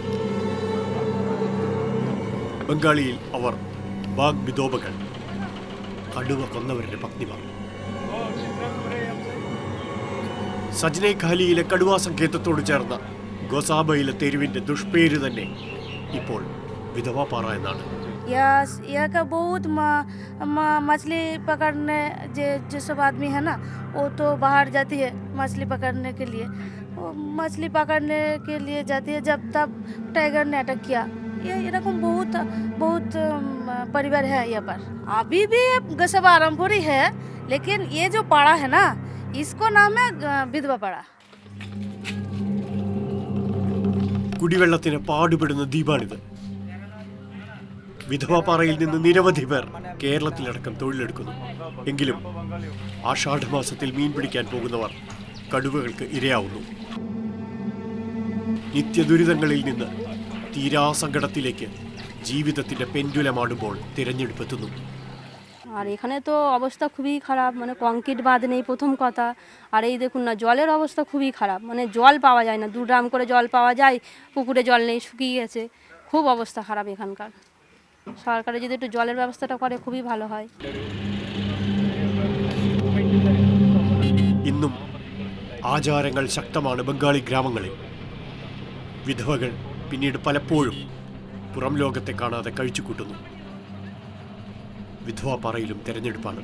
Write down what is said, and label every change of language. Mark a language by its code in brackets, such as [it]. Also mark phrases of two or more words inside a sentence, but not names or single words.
[ml] ബംഗാളിയിൽ അവർ ബാഗ് വിധോബകൾ, കടുവ കൊന്നവരുടെ പത്നിമാർ. സജ്നെ ഖാലിയിലെ കടുവാ സങ്കേതത്തോട് ചേർന്ന ഗൊസാബയിലെ തെരുവിന്റെ ദുഷ്പേര് തന്നെ ഇപ്പോൾ വിധവാപാറ എന്നാണ്. [hi] यहाँ का बहुत मछली पकड़ने जो सब आदमी है ना, वो तो बाहर जाती है मछली पकड़ने के लिए. वो मछली पकड़ने के लिए जाती है. जब तब टाइगर ने अटैक किया. ये रकम बहुत बहुत परिवार है यहाँ पर. अभी भी गसबा आरामपुरी है, लेकिन ये जो पाड़ा है ना, इसको नाम है विधवा पाड़ा. [ml] കുടിവെള്ളത്തിന് പാടുപെടുന്ന ദ്വീപാണിത്. വിധവാപാറയിൽ നിന്ന് നിരവധി പേർ കേരളത്തിലടക്കം തൊഴിലെടുക്കുന്നു. എങ്കിലും ആഷാഢമാസത്തിൽ മീൻ പിടിക്കാൻ പോകുന്നവർ കടുവകൾക്ക് ഇരയാവുന്നു. നിത്യദുരിതങ്ങളിൽ നിന്ന് തീരാസങ്കടത്തിലേക്ക് ജീവിതത്തിന്റെ പെൻഡുലമാടുമ്പോൾ തിരഞ്ഞെടുപ്പെത്തുന്നു. [bn] আর এখানে তো অবস্থা খুবই খারাপ, মানে কংক্রিট বাঁধ নেই প্রথম কথা। আর এই দেখুন না, জলের অবস্থা খুবই খারাপ, মানে জল পাওয়া যায় না। 2 ড্রাম করে জল পাওয়া যায়, পুকুরে জল নেই, শুকিয়ে গেছে। খুব অবস্থা খারাপ এখানকার। সরকারে যদি একটু জলের ব্যবস্থাটা করে খুবই ভালো হয়। [ml] ഇന്നും ആചാരങ്ങൾ ശക്തമാണ് ബംഗാളി ഗ്രാമങ്ങളിൽ. വിധവകൾ പിന്നീട് പലപ്പോഴും പുറം ലോകത്തെ കാണാതെ കഴിച്ചുകൂട്ടുന്നു. വിധവാപാറയിലും തെരഞ്ഞെടുപ്പാണ്.